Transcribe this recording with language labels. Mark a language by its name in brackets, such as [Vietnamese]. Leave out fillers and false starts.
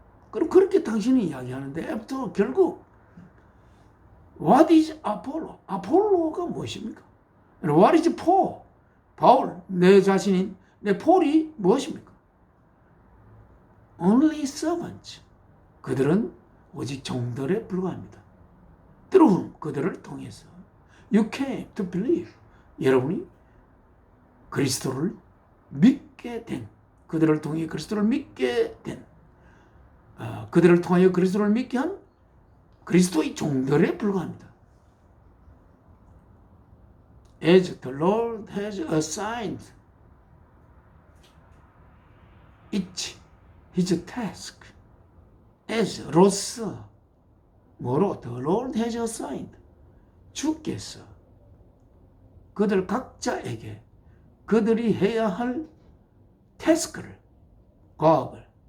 [Korean] 그럼 그렇게 당신이 이야기하는데 [English] after all, [Korean] 결국 [English] what is Apollo? [Korean] 아폴로가 무엇입니까? [English] What is Paul? [Korean] 바울, 내 자신인 내 폴이 무엇입니까? [English] Only servants. [Korean] 그들은 오직 종들에 불과합니다. [English] Through whom, [Korean] 그들을 통해서 [English] you came to believe. [Korean] 여러분이 그리스도를 믿게 된, 그들을 통해 그리스도를 믿게 된, 그들을 통하여 그리스도를 믿게 한 그리스도의 종들에 불과합니다. [English] As the Lord has assigned each his task, as [Korean] 로서 뭐로 [English] the Lord has assigned, [Korean] 주께서 그들 각자에게 그들이 해야 할 태스크를, 과업을